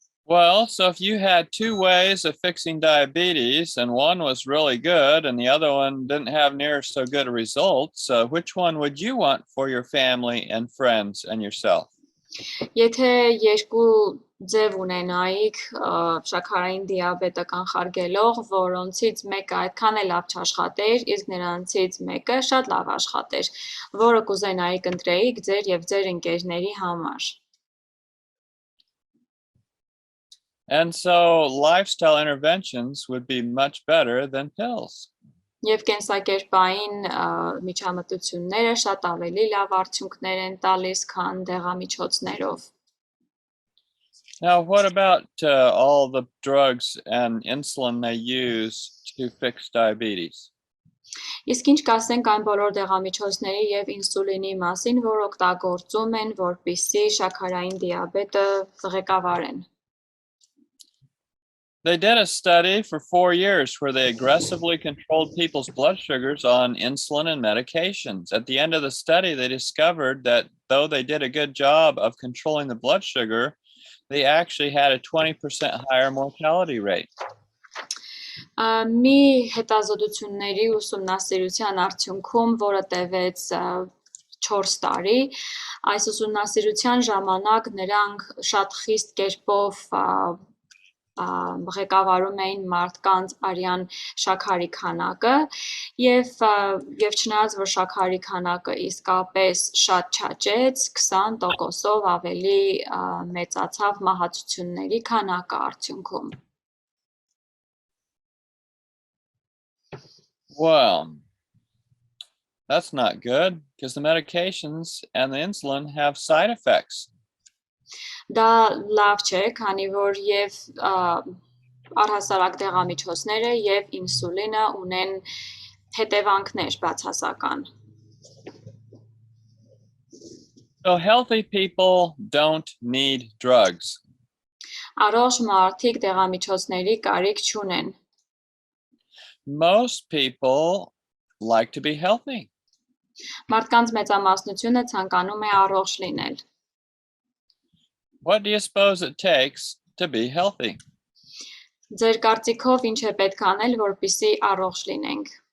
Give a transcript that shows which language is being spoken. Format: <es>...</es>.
<en>Well, so if you had two ways of fixing diabetes and one was really good and the other one didn't have near so good a results, which one would you want for your family and friends and yourself?</en> <hy>Եթե երկու ձև ունենայիք շաքարային դիաբետը կանխարգելող, որոնցից մեկը այդքան է լավ չաշխատեր, իսկ նրանցից մեկը շատ լավ աշխատեր, որը կուզենայիք ընտրեիք ձեր եւ ձեր ընկերների համար.</hy> <en>And so lifestyle interventions would be much better than pills.</en> <hy>Եվ կենսակերպային միջամտությունները շատ ավելի լավ արդյունքներ են տալիս, քան դեղամիջոցներով.</hy> <en>Now, what about all the drugs and insulin they use to fix diabetes?</en> <hy>Իսկ ինչ կասենք այն բոլոր դեղամիջոցների եւ ինսուլինի մասին, որ օգտագործում են, որպիսի շաքարային դիաբետը ղեկավարեն։</hy> <en>They did a study for 4 years where they aggressively controlled people's blood sugars on insulin and medications. At the end of the study, they discovered that though they did a good job of controlling the blood sugar, they actually had a 20% higher mortality rate.</en> <hy>Մի հետազոտությունների ուսումնասիրության արդյունքում, որը տևեց 4 տարի, այս ուսումնասիրության ժամանակ նրանք շատ խիստ կերպով ղեկավարում էին մարդկանց արյան շաքարի քանակը եւ չնայած որ շաքարի քանակը իսկապես շատ չաճեց 20%-ով ավելի մեծացավ մահացությունների քանակը արդյունքում</hy> <en>Well, that's not good because the medications and the insulin have side effects.</en> <hy>Դա լավ չէ, քանի որ եւ առհասարակ դեղամիջոցները եւ ինսուլինը ունեն հետևանքներ բացասական։</hy> <en>So healthy people don't need drugs.</en> <hy>Առողջ մարդիկ դեղամիջոցների կարիք չունեն։</hy> <en>Most people like to be healthy.</en> <hy>Մարդկանց մեծամասնությունը ցանկանում է առողջ լինել։</hy> <en>What do you suppose it takes to be healthy?</en> <hy>Ձեր կարծիքով ինչ է պետք անել, որպեսզի առողջ լինենք։</hy>